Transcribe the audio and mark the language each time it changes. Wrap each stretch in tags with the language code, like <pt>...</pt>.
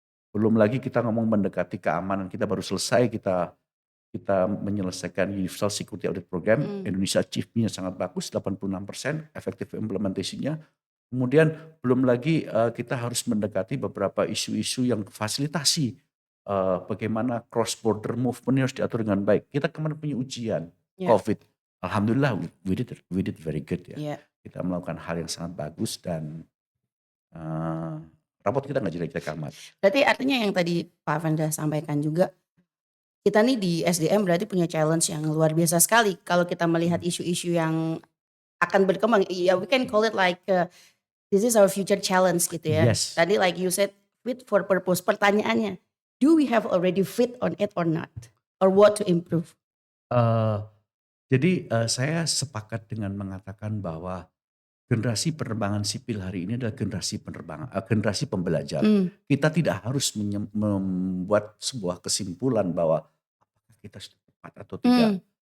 <id>Belum lagi kita ngomong mendekati keamanan, kita baru selesai kita menyelesaikan Universal Security Audit Program. Indonesia achieve-nya sangat bagus, 86% effective implementasinya. Kemudian belum lagi kita harus mendekati beberapa isu-isu yang fasilitasi bagaimana</id> <en>cross border movement</en> <id>harus diatur dengan baik. Kita kemarin punya ujian COVID.</id> <en>Alhamdulillah we did very good</en> <id>ya. Kita melakukan hal yang sangat bagus dan raport kita nggak jelek-jelek amat. Berarti artinya yang tadi Pak Avenda sampaikan juga, kita nih di SDM berarti punya challenge yang luar biasa sekali. Kalau kita melihat isu-isu yang akan berkembang, ya</id> <en>we can call it like this is our future challenge</en> <id>gitu ya.</id> <en>Yes.</en> <id>Tadi</id> <en>like you said fit for purpose.</en> <id>Pertanyaannya,</id> <en>do we have already fit on it or not? Or what to improve?</en> <id>Jadi saya sepakat dengan mengatakan bahwa generasi penerbangan sipil hari ini adalah generasi pembelajar. Kita tidak harus membuat sebuah kesimpulan bahwa apakah kita sudah tepat atau tidak.</id>